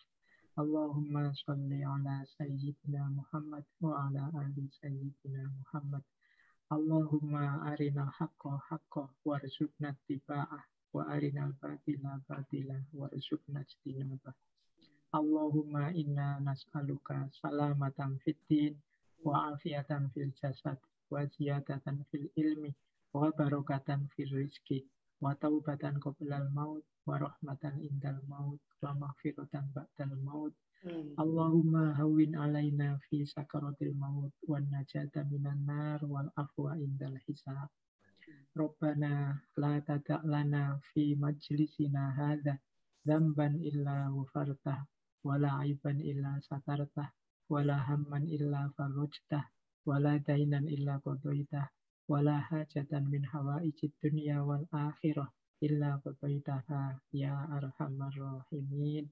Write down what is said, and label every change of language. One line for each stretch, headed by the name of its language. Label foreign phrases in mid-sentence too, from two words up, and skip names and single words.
Arabic: اللهم صل على سيدنا محمد وعلى آل سيدنا محمد. اللهم أرنا الحق حقا وارزقنا اتباعه وأرنا الباطل باطلا وارزقنا اجتنابه. اللهم إنا نسألك سلامة في الدين وعافية في الجسد وزيادة في العلم وبركة في الرزق وتوبة قبل الموت ورحمة عند الموت ومغفرة بعد الموت. اللهم هون علينا في سكرات الموت والنجاة من النار والعفو عند الحساب. ربنا لا تدع لنا في مجلسنا هذا ذنبا إلا غفرته ولا عيبا إلا سترته ولا هما إلا فرجته ولا دينا إلا قضيته ولا حاجة من حوائج الدنيا والآخرة إلا قضيتها يا أرحم الراحمين.